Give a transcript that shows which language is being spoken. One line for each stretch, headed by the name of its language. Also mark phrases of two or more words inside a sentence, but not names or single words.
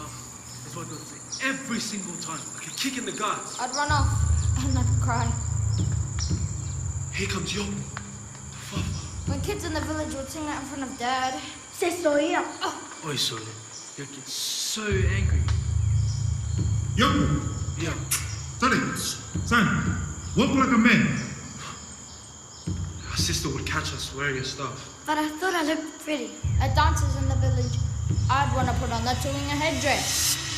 English: That's what they'll say every single time, like a kick in the guts. I'd run off and I'd cry. Here comes Yopo, the Fuffa. When kids in the village would sing that in front of Dad.
Samoan: Se soía.
English: Oi, Sole, you get so angry. Yopo, Yeah. Sole, son, walk like a man. Our sister would catch us wearing your stuff. But I thought I looked pretty. At dances in the village, I'd want to put on that Tulinga headdress.